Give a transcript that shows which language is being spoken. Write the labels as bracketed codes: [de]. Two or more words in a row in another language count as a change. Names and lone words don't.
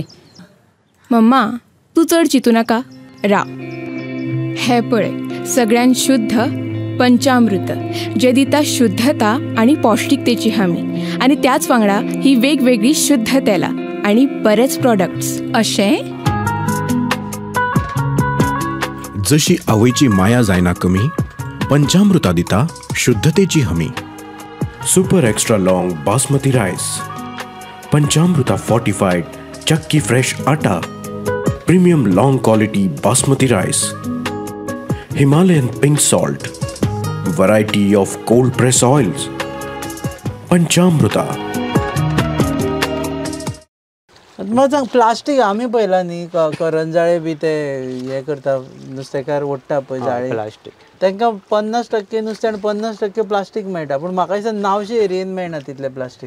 [kok] मम्मा तू चड चिंतू नाका राव हे पळय सगळ्यान शुद्ध पंचामृत जे दिता शुद्धता आणि पौष्टिकतेची हमी आणि त्याच वांगडा ही वेगवेगळी शुद्ध तेलां आणि बरेच प्रोडक्ट्स अशें जशी आवयची माया जायना कमी पंचामृता दिता शुद्धतेची हमी [en] super extra long basmati rice पंचामृता fortified chakki fresh atta premium long quality basmati rice Himalayan pink salt variety of cold press oils Panchamruta [kok] मग सांग प्लास्टीक आमी पळयला न्ही करंजाळे बी ते हे करता नुस्तेकार ओडटा पळय जाळे प्लास्टीक तांकां 50% नुस्तें आनी 50% प्लास्टीक मेळटा पूण म्हाका दिसता नावशे एरियेन मेळना तितलें प्लास्टीक